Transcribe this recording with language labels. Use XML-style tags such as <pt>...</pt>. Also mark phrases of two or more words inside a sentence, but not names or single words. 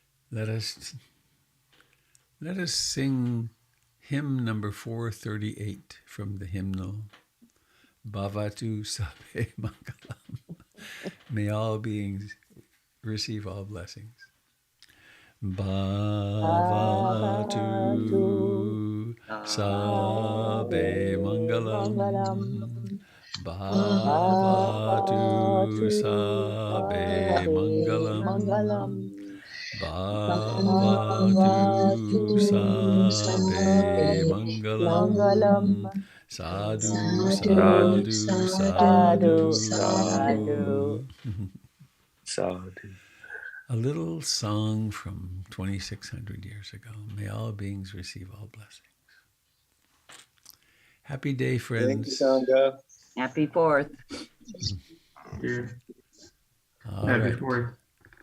<en>Let us sing hymn number 438 from the hymnal.</en> <pi>Bhavatu Sabhe Mangalam.</pi> <en>May all beings receive all blessings.</en> <pi>Bhavatu Sabhe Mangalam. Bhavatu Sabhe Mangalam. Bhavatu Sabhe Mangalam. Sadhu, sadhu, sadhu, sadhu. Sadhu.</pi> <en>A little song from 2,600 years ago. May all beings receive all blessings. Happy day, Thank you, friends. Sangha. Happy 4th. Here. All Happy right. 4th.</en>